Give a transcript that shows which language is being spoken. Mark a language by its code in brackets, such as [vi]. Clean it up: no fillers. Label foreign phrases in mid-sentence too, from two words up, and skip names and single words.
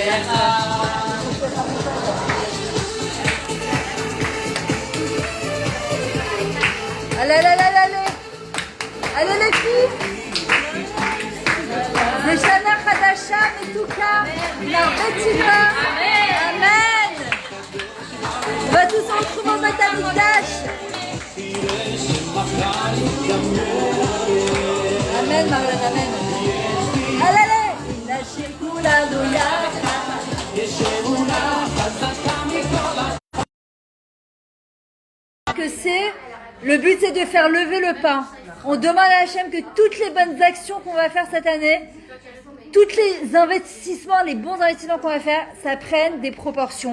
[fr] allez les filles [he] זה שנה חדשה מתוקה הרבה תשובה אמן [fr] on va tous se retrouver au Beth Amikdash amen Marianne amen allez [he] נשיר כולנו יחד [fr] que c'est le but c'est de faire lever le pain. On demande à Hachem que toutes les bonnes actions qu'on va faire cette année, tous les investissements, les bons investissements qu'on va faire, ça prenne des proportions.